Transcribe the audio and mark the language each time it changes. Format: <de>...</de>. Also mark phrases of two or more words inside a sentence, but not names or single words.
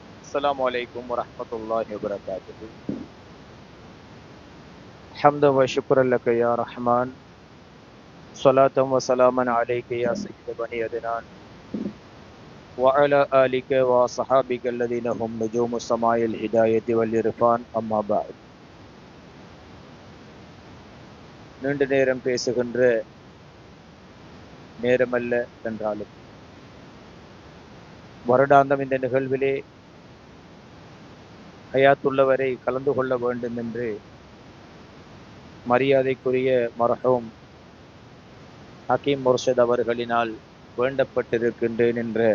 <ar>السلام عليكم ورحمة الله وبركاته. حمدا وشكرا لك يا رحمن، صلاة وسلاما عليك يا سيد بني أدنان، وعلى آلك وصحابك الذين هم نجوم السماء الهداية والإرفان. أما بعد.</ar> <ta>நீண்ட நேரம் பேசுகின்ற நேரமல்ல என்றாலும் வருடாந்தம் இந்த நிகழ்விலே ஹயாத்துள்ளவரை கலந்து கொள்ள வேண்டும் என்று மரியாதைக்குரிய மர்ஹூம் ஹக்கீம் முர்ஷித் அவர்களினால் வேண்டப்பட்டிருக்கின்றேன் என்ற</ta>